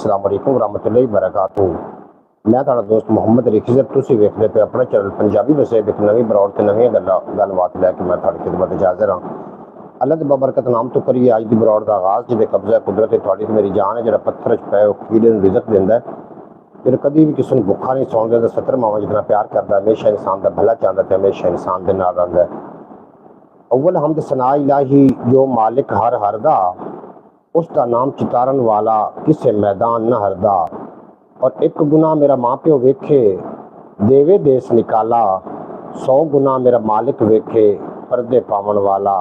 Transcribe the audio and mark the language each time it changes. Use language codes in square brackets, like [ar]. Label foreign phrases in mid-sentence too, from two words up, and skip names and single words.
[ar] السلام عليكم ورحمة الله وبركاته. [pa] میں تہاڈا دوست محمد رخضر، تسیں ویکھدے پئے اپنا چینل پنجابی وسے ایک نویں بروڑ تے نویں گل بات لے کے میں تہاڈی خدمت حاضر ہاں. اللہ دے بابرکت نام تو کریئے اج دی بروڑ دا آغاز جہدے قبضہ قدرت ہے تہاڈی میری جان ہے، جیہڑا پتھر چ پئے کیڑے نوں رزق دیندا ہے، جیہڑا کدی بھی کسی نوں بھکھا نہیں سون دیندا، 70 ماواں جتنا پیار کردا، ہمیشہ انسان دا بھلا چاہندا تے ہمیشہ انسان دے نال رہندا ہے. اول حمد ثنا الٰہی جو مالک ہر ہر دا، اسدا نام چتارن والا کسے میدان نہ ہردا. اور ایک گناہ میرا ماں پیو ویکھے دیوے دیس نکالا، 100 گناہ میرا مالک ویکھے پردے پاون والا.